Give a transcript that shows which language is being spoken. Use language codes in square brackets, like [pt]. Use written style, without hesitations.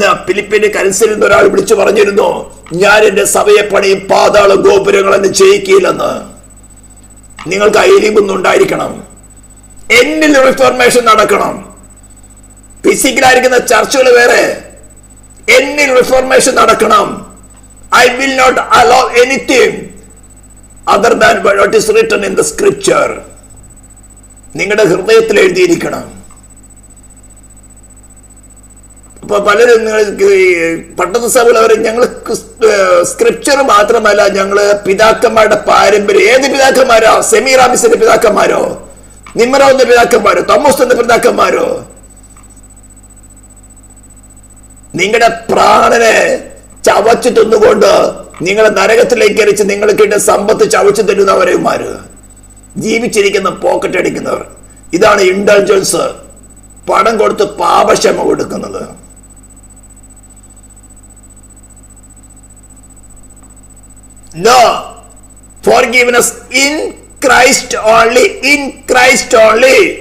[ml] ഫിലിപ്പിന്റെ കരൻസിൽ നിന്ന് ഒരാൾ വിളിച്ചു പറഞ്ഞിരുന്നു, ഞാൻ എന്റെ സഭയെ പണിയും പാതാള ഗോപുരങ്ങളെന്ന് ജയിക്കില്ലെന്ന്. നിങ്ങൾക്ക് ഐരിവുന്നുണ്ടായിരിക്കണം. എന്നിൽ റിഫോർമേഷൻ നടക്കണം. ഫിസിക്കലായിരിക്കുന്ന ചർച്ചുകൾ വേറെ, എന്നിൽ റിഫോർമേഷൻ നടക്കണം. [en] I will not allow anything other than what is written in the scripture. [ml] നിങ്ങളുടെ ഹൃദയത്തിൽ എഴുതിയിരിക്കണം. അപ്പൊ പലരും പട്ടണ സഭയിൽ ഞങ്ങൾ സ്ക്രിപ്ചർ മാത്രമല്ല, ഞങ്ങള് പിതാക്കന്മാരുടെ പാരമ്പര്യം. ഏത് പിതാക്കന്മാരോ? സെമീറാമിസിന്റെ പിതാക്കന്മാരോ, നിമ്മറോന്റെ പിതാക്കന്മാരോ, തോമസിന്റെ പിതാക്കന്മാരോ? നിങ്ങളുടെ പ്രാണനെ ചവച്ചു തിന്നുകൊണ്ട് നിങ്ങളെ നരകത്തിലേക്ക് എറിച്ച് നിങ്ങൾക്ക് സമ്പത്ത് ചവച്ചു തരുന്നവരന്മാര്, ജീവിച്ചിരിക്കുന്ന പോക്കറ്റ് അടിക്കുന്നവർ. ഇതാണ് ഇൻഡൾജൻസ്, പണം കൊടുത്ത് പാപക്ഷമ കൊടുക്കുന്നത്. [en] No, forgiveness in Christ only, in Christ only.